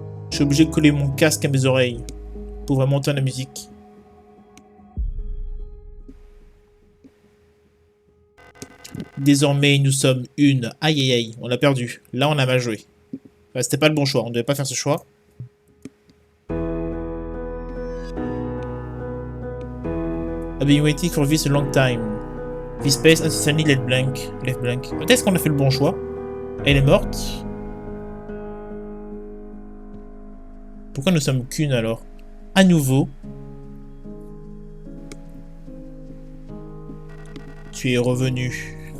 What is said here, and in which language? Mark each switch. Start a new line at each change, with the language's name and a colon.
French: Je suis obligé de coller mon casque à mes oreilles pour vraiment entendre la musique. Désormais, nous sommes une. Aïe aïe aïe, on a perdu. Là, on a mal joué. Enfin, c'était pas le bon choix, on devait pas faire ce choix.
English: I've been waiting for this a long time. This space has suddenly left blank. Left blank.
French: Peut-être qu'on a fait le bon choix. Elle est morte. Pourquoi nous sommes qu'une alors? À nouveau. Tu es revenu.